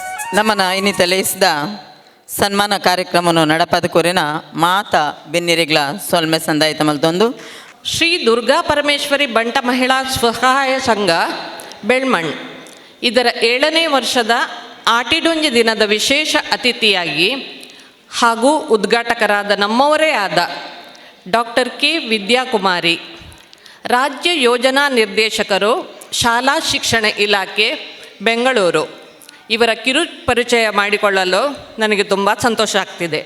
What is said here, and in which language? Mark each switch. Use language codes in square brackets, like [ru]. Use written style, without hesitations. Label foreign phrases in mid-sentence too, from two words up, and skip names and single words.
[tcy] ನಮ್ಮನ ಇನ್ನಿತಲೇಸಿದ ಸನ್ಮಾನ ಕಾರ್ಯಕ್ರಮವನ್ನು ನಡಪದ ಕೊರಿನ ಮಾತಾ ಬೆನ್ನಿರಿಗ್ಲ ಸೊಲ್ಮೆ ಸಂದಾಯಿತ ಮಲ್ತೊಂದು [kn] ಶ್ರೀ ದುರ್ಗಾ ಪರಮೇಶ್ವರಿ ಬಂಟ ಮಹಿಳಾ ಸ್ವಸಹಾಯ ಸಂಘ ಬೆಳ್ಮಣ್ ಇದರ 7ನೇ ವರ್ಷದ ಆಟಿಡೊಂಜಿ ದಿನದ ವಿಶೇಷ ಅತಿಥಿಯಾಗಿ ಹಾಗೂ ಉದ್ಘಾಟಕರಾದ ನಮ್ಮವರೇ ಆದ ಡಾಕ್ಟರ್ ಕೆ ವಿದ್ಯಾಕುಮಾರಿ, ರಾಜ್ಯ ಯೋಜನಾ ನಿರ್ದೇಶಕರು, ಶಾಲಾ ಶಿಕ್ಷಣ ಇಲಾಖೆ ಬೆಂಗಳೂರು ಇವರ ಕಿರು ಪರಿಚಯ ಮಾಡಿಕೊಳ್ಳಲು ನನಗೆ ತುಂಬ ಸಂತೋಷ ಆಗ್ತಿದೆ.